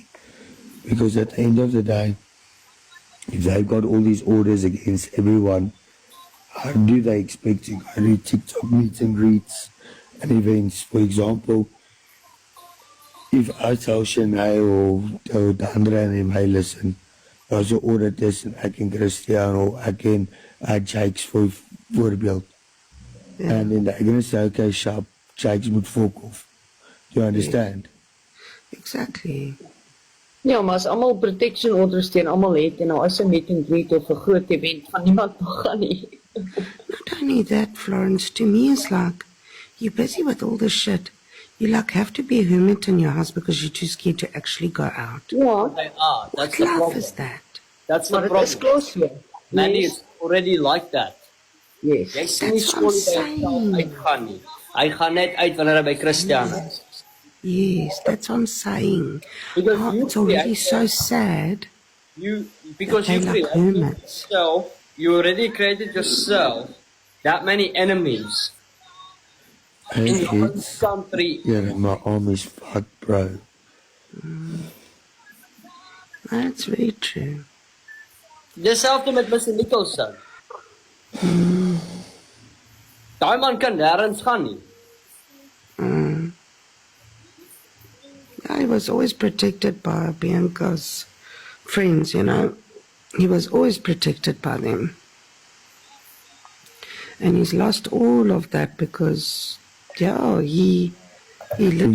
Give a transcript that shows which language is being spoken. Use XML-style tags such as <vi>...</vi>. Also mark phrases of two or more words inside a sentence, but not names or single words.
<en>Because at the end of the day, if they've got all these orders against everyone, how do they expect to go to TikTok meet and greets and events? For example, if I tell Shanae or Dandra and them, hey, listen,</en> <af>Daar's 'n order tussen ek en Christian of ek en Jakes voorbeeld.</af> <en>And then they're gonna say, okay, sharp, Jakes moet fuck off. Do you understand? Exactly.</en> <af>Ja, maar as almal</af> <en>protection orders</en> <af>teen almal het en nou is 'n</af> <en>meet and greet</en> <af>of 'n groot event van niemand mag gaan nie.</af> <en>Not only that, Florence, to me it's like, you're busy with all this shit. You like have to be a hermit in your house because you're too scared to actually go out.</en> <af>Ja,</af> <en>They are. That's What the love problem. is that? That's the</en> <af>maar dit is</af> <en>problem.</en> <af>klos hier.</af> <en>Mandy Yes. is already like that. Yes.</en> <af>Jy sien nie</af> <en>That's</en> <af>skool by</af> <en>insane.</en> <af>homself uitgaan nie. Hy gaan net uit wanneer hy by Christian is.</af> <en>Yes, that's what I'm saying. Because Oh, you it's already create so sad. Because They you like created hermits. yourself, you already created yourself that many enemies in your own It's, country. yeah, my arm is fucked, bro. That's very true.</en> <af>Dieselfde met Mr. Nicholson. Daai man kan nêrens gaan nie.</af> <en>Yeah, he was always protected by Bianca's friends, you know. He was always protected by them. And he's lost all of that because, yeah, he literally...</en>